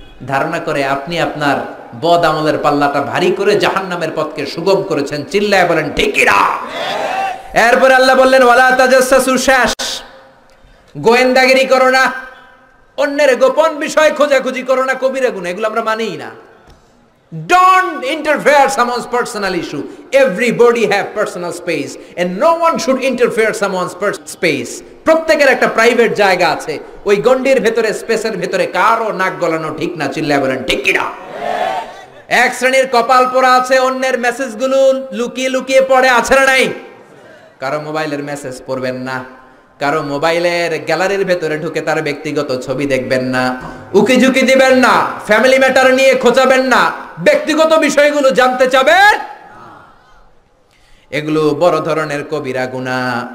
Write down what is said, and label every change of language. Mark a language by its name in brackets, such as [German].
[Bangla] ধারণা করে আপনি আপনার বদ আমলের পাল্লাটা ভারী করে জাহান্নামের পথকে সুগম করেছেন। চিল্লায় বলেন ঠিক কিনা? এরপরে আল্লাহ বললেন ওয়ালা তাজাসসু, শেষ। গোয়েন্দাগিরি করো না, অন্যের গোপন বিষয় খোঁজাখুঁজি করো না, কবিরা গুনাহ, এগুলো আমরা মানিই না। [English] Don't interfere someone's personal issue. Everybody have personal space and no one should interfere someone's space. [Bangla] প্রত্যেকের একটা প্রাইভেট জায়গা আছে, ওই গন্ডির ভেতরে, স্পেসের ভেতরে কারো নাক গলানো ঠিক না। চিল্লায় বলেন ঠিক কিনা? এক শ্রেণীর কপাল পোড়া আছে, অন্যের মেসেজগুলো লুকিয়ে লুকিয়ে পড়ে, আছে না নাই? কারো মোবাইলের মেসেজ পড়বেন না, কারো মোবাইলের গ্যালারির ভেতরে ঢুকে তার ব্যক্তিগত ছবি দেখবেন না, উকি ঝুঁকি দিবেন না, ফ্যামিলি ম্যাটার নিয়ে খোঁচাবেন না, ব্যক্তিগত বিষয়গুলো জানতে চাবেন, এগুলো বড় ধরনের কবিরা গুনাহ।